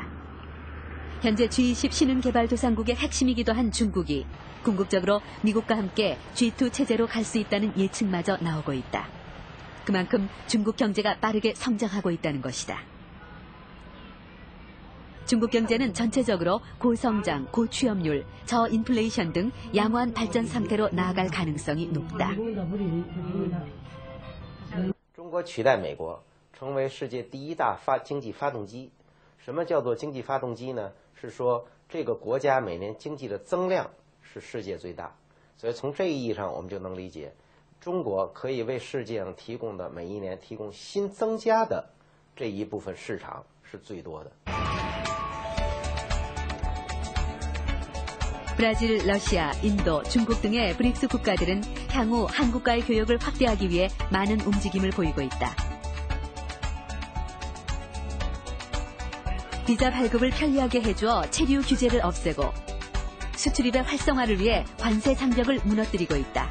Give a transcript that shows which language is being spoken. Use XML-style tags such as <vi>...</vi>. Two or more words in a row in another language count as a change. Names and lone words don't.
<ko>현재 G20 신흥개발도상국의 핵심이기도 한 중국이 궁극적으로 미국과 함께 G2 체제로 갈 수 있다는 예측마저 나오고 있다. 그만큼 중국 경제가 빠르게 성장하고 있다는 것이다. 중국 경제는 전체적으로 고성장, 고취업률, 저인플레이션 등 양호한 발전 상태로 나아갈 가능성이 높다.</ko> <zh>中国取代美国成为世界第一大经济发动机。什么叫做经济发动机呢？是说这个国家每年经济的增量是世界最大。所以从这一意义上，我们就能理解，中国可以为世界上提供的每一年提供新增加的这一部分市场是最多的。</zh> <ko>브라질, 러시아, 인도, 중국 등의 브릭스 국가들은 향후 한국과의 교역을 확대하기 위해 많은 움직임을 보이고 있다. 비자 발급을 편리하게 해주어 체류 규제를 없애고 수출입의 활성화를 위해 관세 장벽을 무너뜨리고 있다.</ko>